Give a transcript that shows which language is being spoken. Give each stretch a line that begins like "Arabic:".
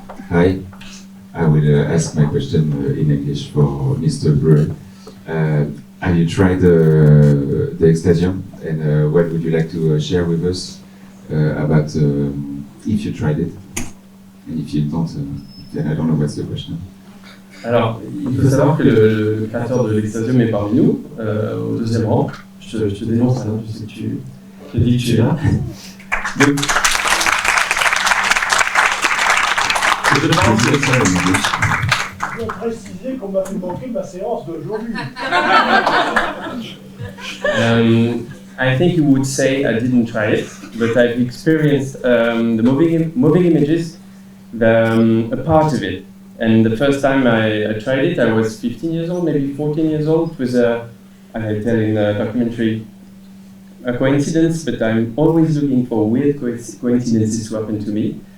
English: Hi, I will ask my question in English for Mr. Brewer. Have you tried the Extasium, and what would you like to share with us about if you tried it? And if you don't, then I don't know what's the question.
French: Alors, il faut savoir que le créateur de l'Extasium est parmi nous, au deuxième rang. Je te dénonce, hein, je sais que je te dis que tu es là. Donc,
English: the translate
French: ça en
English: English.
French: Je dois préciser qu'on m'a fait manquer ma séance d'aujourd'hui.
English: I think you would say I didn't try it, but I've experienced the moving images, a part of it. And the first time I tried it, I was 15 years old, maybe 14 years old. It was I tell in a documentary, a coincidence, but I'm always looking for weird coincidences to happen to me.